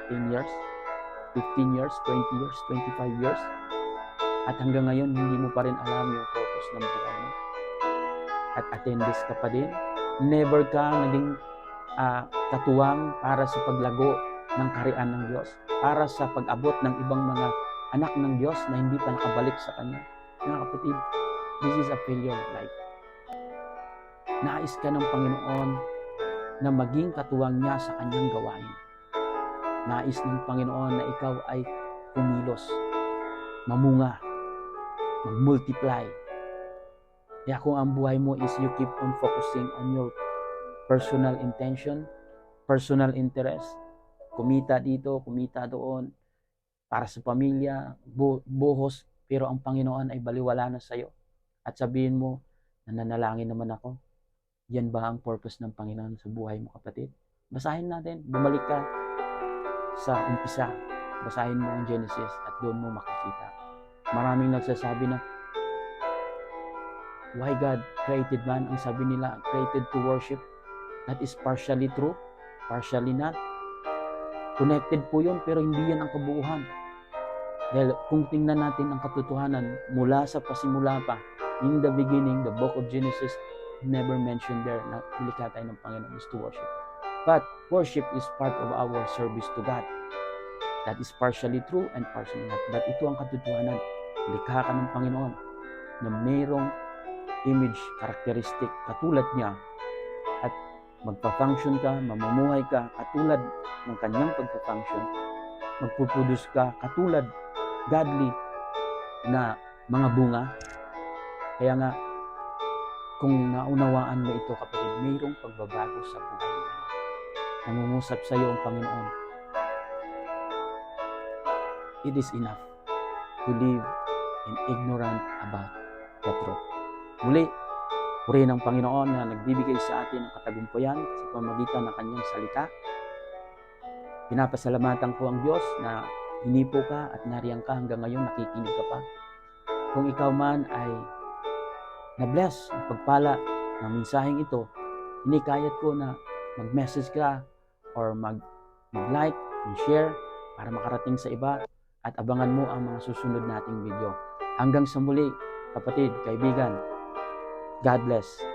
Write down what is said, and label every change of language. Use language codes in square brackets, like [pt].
[en] 10 years, 15 years, 20 years, 25 years. [tl] At hanggang ngayon, hindi mo pa rin alam yung purpose ng buhay mo. At attendance ka pa din. Never ka naging katuwang para sa paglago ng kaharian ng Diyos. Para sa pag-abot ng ibang mga anak ng Diyos na hindi pa nakabalik sa Kanya. Mga kapatid, [en] this is a failure life. [tl] Nais ka ng Panginoon na maging katuwang niya sa Kanyang gawain. Nais ng Panginoon na ikaw ay kumilos, mamunga, mag-multiply. Kaya kung ang buhay mo [en] is you keep on focusing on your personal intention, personal interest, [tl] kumita dito, kumita doon, para sa pamilya, buhos, pero ang Panginoon ay baliwala na sa iyo. At sabihin mo, nananalangin naman ako. Yan ba ang purpose ng Panginoon sa buhay mo, kapatid? Basahin natin, bumalik ka sa umpisa. Basahin mo ang Genesis at doon mo makikita. Maraming nagsasabi na, [en] why God created man? [tl] Ang sabi nila, [en] created to worship. That is partially true, partially not. [tl] Connected po yun, pero hindi yan ang kabuuhan. Dahil kung tingnan natin ang katotohanan mula sa pasimula pa, [en] in the beginning, the book of Genesis never mentioned there [tl] na nilikha tayo ng Panginoon [en] is to worship. But worship is part of our service to God. That is partially true and partially not. [tl] But ito ang katotohanan. Likha ka ng Panginoon na mayroong image, characteristic, katulad niya. At magpa-function ka, mamumuhay ka, katulad ng kanyang pagpa-function. Magpuproduce ka, katulad godly na mga bunga. Kaya nga, kung naunawaan mo ito, kapatid, mayroong pagbabago sa buhay mo. Nangungusap sa iyo ang Panginoon. [en] It is enough to live in ignorant about the truth. [tl] Muli, purihin ng Panginoon na nagbibigay sa atin ng katagumpayan sa pamamagitan ng kanyang salita. Pinapasalamatan ko ang Diyos na hinipo ka at nariyan ka hanggang ngayon, nakikinig ka pa. Kung ikaw man ay na-bless, pagpala ng mensaheng ito, hinikayat ko na mag-message ka or mag- [en] like and share [tl] para makarating sa iba at abangan mo ang mga susunod nating video. Hanggang sa muli, kapatid, kaibigan, God bless.